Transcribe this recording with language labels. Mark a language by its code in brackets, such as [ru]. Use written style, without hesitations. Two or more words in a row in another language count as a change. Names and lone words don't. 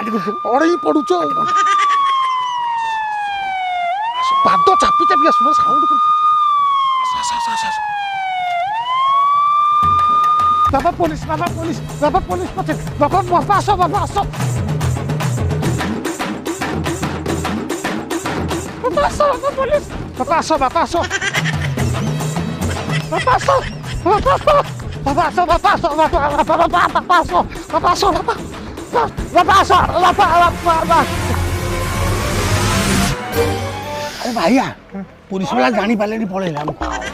[or] ପାଦ ଚାପି ଚାପି ଆସୁନ ସାଉଣ୍ଡ ବାବା ପୋଲିସ ପଛେ ବାପା ଆସ ବାପା ଆସ ପୋଲିସ ବାପା ଆସ ବାପା ଆସ [hi] अरे भैया पुलिस वाला जानी पाले नहीं पड़ेगा हमको